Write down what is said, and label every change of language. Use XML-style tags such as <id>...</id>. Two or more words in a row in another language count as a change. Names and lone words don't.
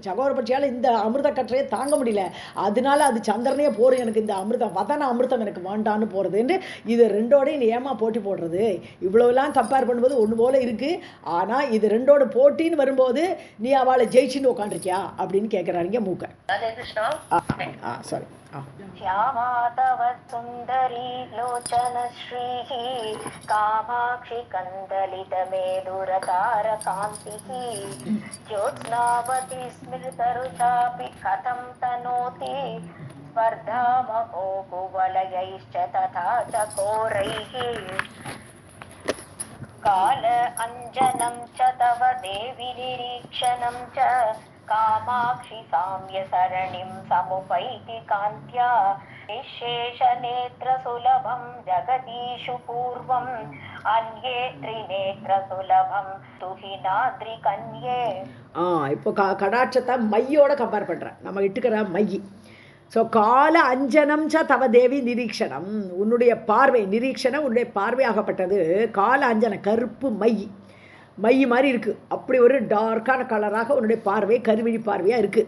<ta>சகோர பட்சியால் இந்த அமிர்த கற்றையை தாங்க முடியல, அதனால அது சந்திரனே போகிறேன், எனக்கு இந்த அமிர்தம் வதன அமிர்தம் எனக்கு வேண்டான்னு போகிறது என்று இது ரெண்டோடையும் நீ ஏமா போட்டி போடுறது? இவ்வளோலாம் கம்பேர் பண்ணும்போது ஒன்று போல இருக்குது, ஆனால் இது ரெண்டோட போட்டின்னு வரும்போது நீ அவளை ஜெயிச்சுன்னு உட்காந்துருக்கியா அப்படின்னு கேட்குறாருங்க மூக்க. சாரி.</ta> <sa>श्यामा तव सुन्दरी लोचनश्रीः कामाक्षि कन्दलितमेदुरतारकान्तिः ज्योत्स्नावती स्मृतरुचापि कथं तनोति स्पर्धामहो कुवलयैश्च तथा चकोरैः काल अञ्जनं च तव देवि निरीक्षणं च कामाक्षि साम्य सरणिं समुपैति कान्त्या निःशेषनेत्रसुलभं जगदीषु पूर्वम् अन्ये त्रिनेत्रसुलभं तुहिनाद्रिकन्ये.</sa> <ta>இப்போ கடாட்சத்தை மையோட கம்பேர் பண்ணுறேன், நம்ம இட்டுக்கிற மையி. ஸோ</ta> <sa>काल अञ्जनम् च तव देवि निरीक्षणम्,</sa> <ta>உன்னுடைய பார்வை நிரீக்ஷணம், உன்னுடைய பார்வையாகப்பட்டது</ta> <sa>काल अञ्जनम्</sa> <ta>கருப்பு மை மாதிரி இருக்குது, அப்படி ஒரு டார்க்கான கலராக உன்னுடைய பார்வை கருவிழி பார்வையாக இருக்குது.</ta>